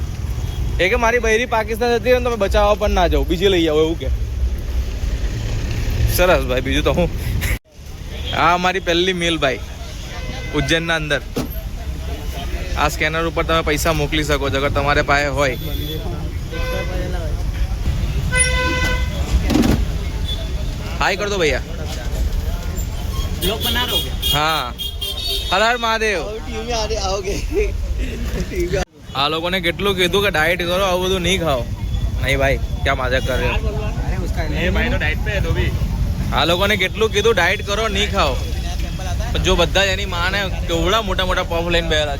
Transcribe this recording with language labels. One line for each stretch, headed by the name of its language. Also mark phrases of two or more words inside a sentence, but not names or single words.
Gujarati: એ કે મારી બૈરી પાકિસ્તાન જતી રહે તમે બચાવવા પણ ના જાઓ, બીજી લઈ આવો એવું કે. સરસ ભાઈ. બીજું તો હું આ અમારી પહેલી મિલ ભાઈ ઉજ્જૈનના અંદર. આ સ્કેનર ઉપર તમે પૈસા મોકલી શકો છો અગર તમારે પાસે હોય.
Hindi: हाय कर दो भैया. लोग बना रहे हो क्या? हाँ, हर हर महादेव.
Gujarati: આ લોકોને કેટલું કીધું કે ડાયટ કરો, આવું બધું નહીં ખાઓ. નહીં ભાઈ, ક્યાં મજાક કરે? આ લોકોને કેટલું કીધું ડાયટ કરો, નહીં ખાઓ. જો બધા જ એની માને કેવડા મોટા મોટા પફ લઈને બેઠા.